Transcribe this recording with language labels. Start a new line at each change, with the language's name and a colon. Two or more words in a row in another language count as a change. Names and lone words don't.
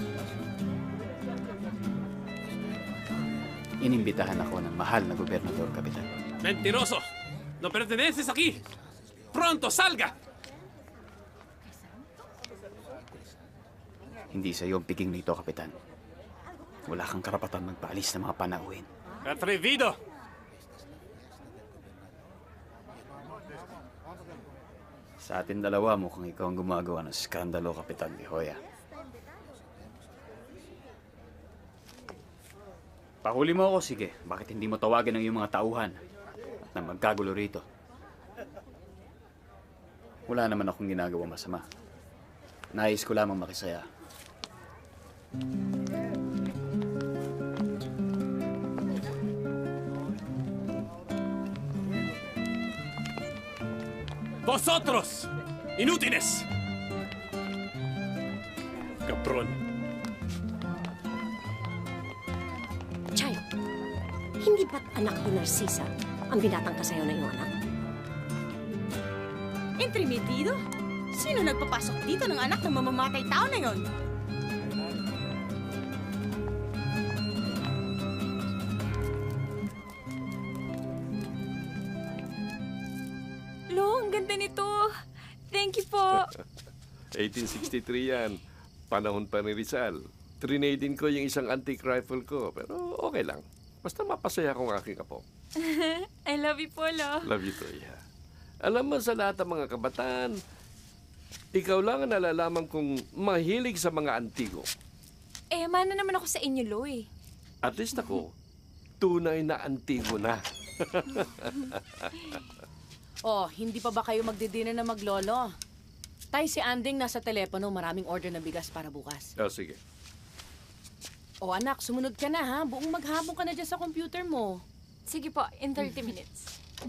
Filipino: Inimbitahan ako ng mahal na gobernador, Kapitan.
Spanish: ¡Mentiroso! ¡No perteneces aquí! ¡Pronto, salga!
Filipino: Hindi sa iyo ang piging nito, Kapitan. Wala kang karapatan magpaalis ng mga panauhin.
Spanish: ¡Atrevido!
Filipino: Sa atin dalawa, mukhang ikaw ang gumagawa ng skandalo, Kapitan De Hoya. Pahuli mo ako, sige. Bakit hindi mo tawagin ang iyong mga tauhan na magkagulo rito? Wala naman akong ginagawa masama. Nais ko lamang makisaya.
Spanish: ¡Vosotros! ¡Inútiles! ¡Cabrón!
Filipino: Chay, hindi ba't anak ni Narcisa ang binatang kasayo na iyong anak?
Spanish: Entremetido?
Filipino: Sino nagpapasok dito ng anak ng mamamatay tao na yon? Lo, ang ganda nito.
English: Thank you po.
Filipino: 1863 yan. Panahon pa ni Rizal. Trinadin ko yung isang
English: antique rifle
Filipino: ko, pero okay lang. Basta mapasaya kong aking apo.
English: I love you po, Lo. Love you too, yeah.
Filipino: Alam mo, sa lahat ng mga kabataan, ikaw lang ang nalalaman kong mahilig sa mga antigo. Eh, mana naman ako sa inyo, Lo, eh.
English: At least
Filipino: ako, tunay na antigo na. Oh, hindi pa ba kayo magdidina na maglolo? Tay, si Anding nasa telepono, maraming order ng bigas para bukas. Oh, sige. Oh, anak, sumunod ka na ha. Buong maghapon ka na dyan sa computer mo. Sige po,
English: in 30 minutes.